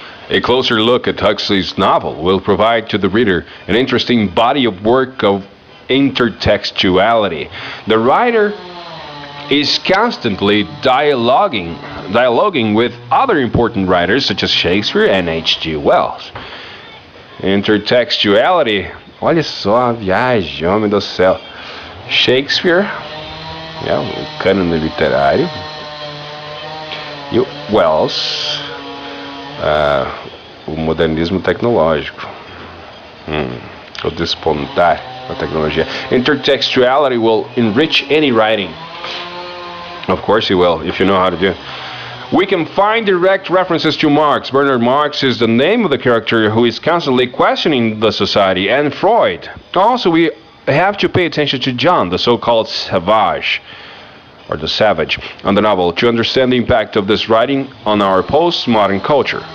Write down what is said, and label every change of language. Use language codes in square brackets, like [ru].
[en] A closer look at Huxley's novel will provide to the reader an interesting body of work of intertextuality. The writer is constantly dialoguing with other important writers such as Shakespeare and H.G. Wells. [pt] Intertextuality, olha só a viagem, homem do céu. Shakespeare, o cânone literário, e o Wells, o modernismo tecnológico, o despontar da tecnologia. [en] Intertextuality will enrich any writing. Of course it will, if you know how to do it. We can find direct references to Marx. Bernard Marx is the name of the character who is constantly questioning the society, and Freud. Also, we have to pay attention to John, the so-called savage, or the savage, on the novel, to understand the impact of this writing on our postmodern culture.